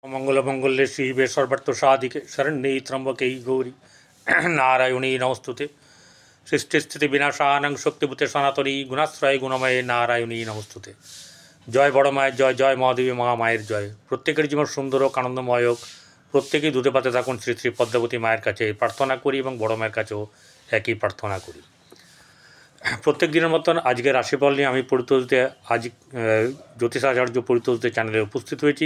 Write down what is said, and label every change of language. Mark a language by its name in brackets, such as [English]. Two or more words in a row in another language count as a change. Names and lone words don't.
[Sanskrit] मंगलमंगल्ये शिवे सर्वार्थसाधिके शरण्ये त्र्यंबके गौरी नारायणी नमस्तुते। सृष्टिस्थिति विनाशानां शक्तिभूते सनातनी गुणाश्रय गुणमये नारायणी नमस्तुते। [Bangla] জয় বড় माয়ের জয়, জয় মহাদেবী মহামায়ের জয়। প্রত্যেকের জীবন সুন্দর হোক, আনন্দময় হোক, প্রত্যেকেই দুধে পাতে থাকুন শ্রী শ্রী পদ্মাবতী মায়ের কাছে প্রার্থনা করি এবং বড় মায়ের কাছেও একই প্রার্থনা করি। প্রত্যেক দিনের মতন আজকে রাশিফল নিয়ে আমি পরিতোষদে আজ জ্যোতিষাচার্য পরিতোষদে চ্যানেলে উপস্থিত হয়েছি।